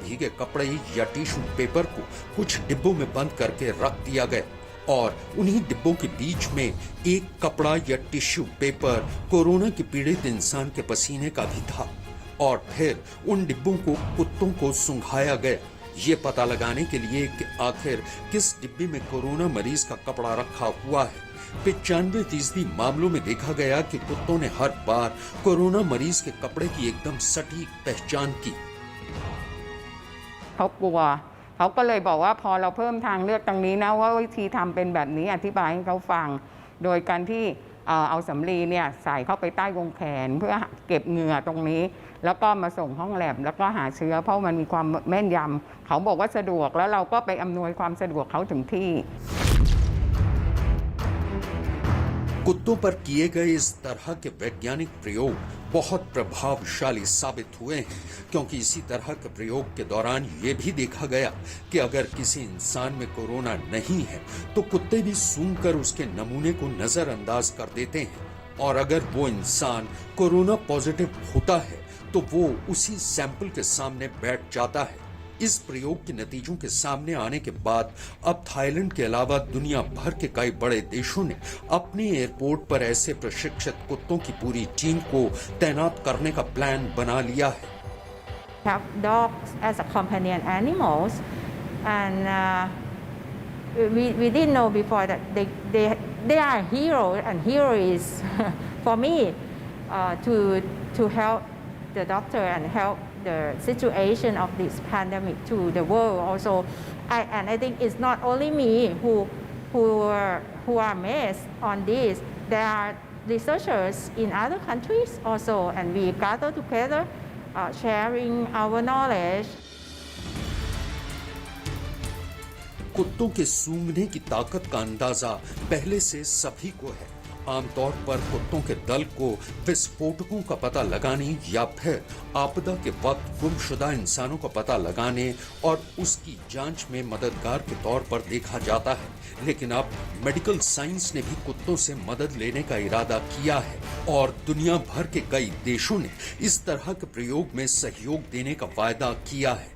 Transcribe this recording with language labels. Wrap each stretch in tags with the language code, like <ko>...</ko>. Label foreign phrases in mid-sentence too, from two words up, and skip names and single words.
<hi>भीगे कपड़े या टिश्यू पेपर को कुछ डिब्बों में बंद करके रख दिया गया और उन्हीं डिब्बों के बीच में एक कपड़ा या टिश्यू पेपर कोरोना के पीड़ित इंसान के पसीने का भी था और फिर उन डिब्बों को कुत्तों को सुंघाया गया, ये पता लगाने के लिए कि आखिर किस डिब्बे में कोरोना मरीज का कपड़ा रखा हुआ है। 95% मामलों में देखा गया कि कुत्तों ने हर बार कोरोना मरीज के कपड़े की एकदम सटीक पहचान की।</hi> <th>เขากลัวเขาก็เลยบอกว่าพอเราเพิ่มทางเลือกตรงนี้นะว่าวิธีทำเป็นแบบนี้อธิบายให้เขาฟังโดยการที่เอาสำลีเนี่ยใส่เข้าไปใต้วงแขนเพื่อเก็บเหงื่อตรงนี้แล้วก็มาส่งห้องแลบแล้วก็หาเชื้อเพราะมันมีความแม่นยำเขาบอกว่าสะดวกแล้วเราก็ไปอำนวยความสะดวกเขาถึงที่</th> <hi>कुत्तों पर किए गए इस तरह के वैज्ञानिक प्रयोग बहुत प्रभावशाली साबित हुए हैं, क्योंकि इसी तरह के प्रयोग के दौरान ये भी देखा गया कि अगर किसी इंसान में कोरोना नहीं है तो कुत्ते भी सूंघकर उसके नमूने को नजरअंदाज कर देते हैं और अगर वो इंसान</hi> <en>corona positive</en> <hi>होता है तो वो उसी सैंपल के सामने बैठ जाता है। इस प्रयोग के नतीजों के सामने आने के बाद अब थाईलैंड के अलावा दुनिया भर के कई बड़े देशों ने अपने एयरपोर्ट पर ऐसे प्रशिक्षित कुत्तों की पूरी टीम को तैनात करने का प्लान बना लिया है।</hi> <en>Have dogs as a companion animals, and we didn't know before that they are heroes, and hero is for me to help the doctor and help the situation of this pandemic to the world also. I think it's not only me who are amazed on this. There are researchers in other countries also, and we gather together, sharing our knowledge.</en> <hi>कुत्तों के सूंघने की ताकत का अंदाजा पहले से सभी को है। आमतौर पर कुत्तों के दल को विस्फोटकों का पता लगाने या फिर आपदा के वक्त गुमशुदा इंसानों का पता लगाने और उसकी जांच में मददगार के तौर पर देखा जाता है, लेकिन अब</hi> <en>medical science</en> <hi>ने भी कुत्तों से मदद लेने का इरादा किया है और दुनिया भर के कई देशों ने इस तरह के प्रयोग में सहयोग देने का वायदा किया है।</hi>